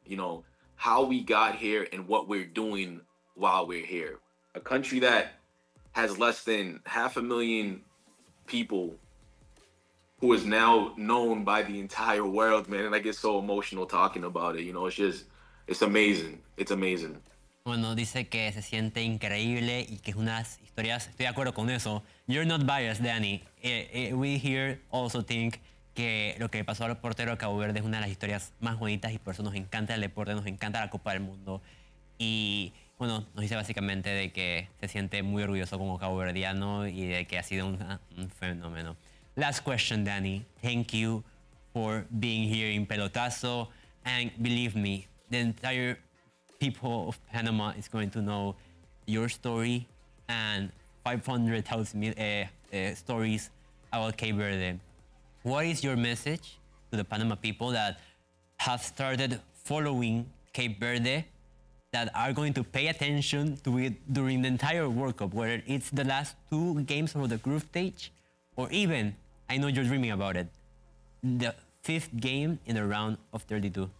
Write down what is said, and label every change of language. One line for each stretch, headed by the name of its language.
English: You know, how we got here and what we're doing while we're here. A country that has less than 500,000 people who is now known by the entire world, man. And I get so emotional talking about it. You know, it's amazing. It's amazing.
Spanish: Bueno, dice que se siente increíble y que es unas historias. Estoy de acuerdo con eso.
English: You're not biased, Danny. We here also think
Spanish: que lo que pasó al portero de Cabo Verde es una de las historias más bonitas y por eso nos encanta el deporte, nos encanta la Copa del Mundo. Y bueno, nos dice básicamente de que se siente muy orgulloso como caboverdiano y de que ha sido un fenómeno.
English: Last question, Danny. Thank you for being here in Pelotazo. And believe me, the entire people of Panama is going to know your story and 500,000 stories about Cabo Verde. What is your message to the Panama people that have started following Cabo Verde, that are going to pay attention to it during the entire World Cup, whether it's the last two games of the group stage, or even, I know you're dreaming about it, the fifth game in the round of 32.